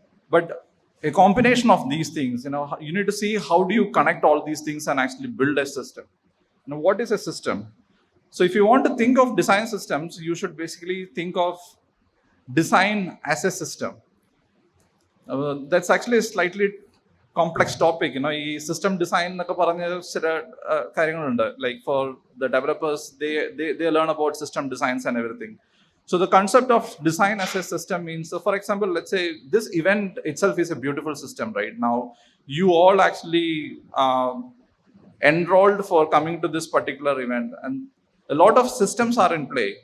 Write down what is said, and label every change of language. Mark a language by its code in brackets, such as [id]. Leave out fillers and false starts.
[en] But a combination of these things, you need to see how do you connect all these things and actually build a system. Now, what is a system? So if you want to think of design systems, you should basically think of design as a system. That's actually a slightly complex topic. [ml] ഈ system design എന്നൊക്കെ പറഞ്ഞ ചില കാര്യങ്ങളുണ്ട്. [en] Like for the developers, they learn about system designs and everything. So the concept of design as a system means, so for example, let's say this event itself is a beautiful system right now. You all actually enrolled for coming to this particular event, and a lot of systems are in play.